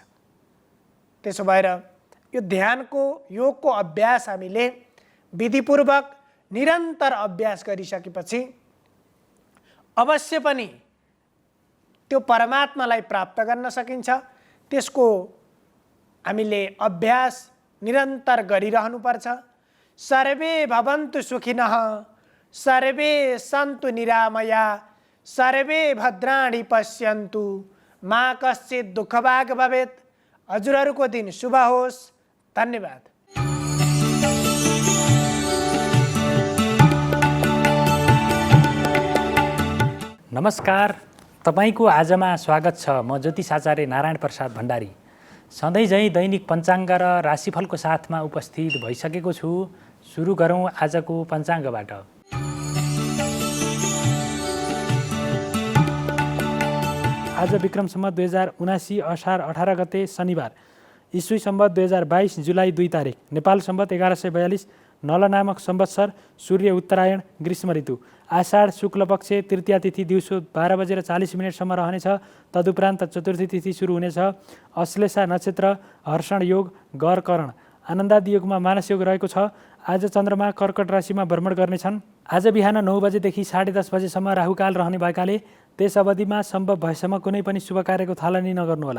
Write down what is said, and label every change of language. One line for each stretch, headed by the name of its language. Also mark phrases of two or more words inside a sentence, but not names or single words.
Nepali: त्यसो भएर यो ध्यानको योगको अभ्यास हामीले विधिपूर्वक निरन्तर अभ्यास गरिसकेपछि अवश्य पनि त्यो परमात्मालाई प्राप्त गर्न सकिन्छ। त्यसको हामीले अभ्यास निरन्तर गरिरहनुपर्छ।
Sanskrit: सर्वे भवन्तु सुखिनः, सर्वे सन्तु निरामया, सर्वे भद्राणि पश्यन्तु, मा कश्चित् दुःखभाग् भवेत्।
Nepali: हजुरहरूको दिन शुभ होस्। धन्यवाद। नमस्कार, तपाईको आजमा स्वागत छ। म ज्योतिष आचार्य नारायण प्रसाद भण्डारी सधैँ झैँ दैनिक पञ्चाङ्ग र राशिफलको साथमा उपस्थित भइसकेको छु। सुरु गरौँ आजको पञ्चाङ्गबाट। आज विक्रम सम्वत 2079 असार 18 गते शनिबार, ईस्वी सम्वत 2022 जुलाई 2 तारिक, नेपाल सम्वत 1142, नल नामक संवत्सर, सूर्य उत्तरायण, ग्रीष्म ऋतु, आषाढ शुक्ल पक्ष तृतीया तिथि दिउँसो 12:40 रहनेछ। तदुपरान्त चतुर्थी तिथि सुरु हुनेछ। अश्लेषा नक्षत्र, हर्षण योग, गर करण, आनन्दादि योगमा मानस योग रहेको छ। आज चन्द्रमा कर्कट राशिमा भ्रमण गर्नेछन्। आज बिहान 9 बजेदेखि 10:30 बजेसम्म राहुकाल रहने भएकाले त्यस अवधिमा सम्भव भएसम्म कुनै पनि शुभ कार्यको थालनी नगर्नुहोला।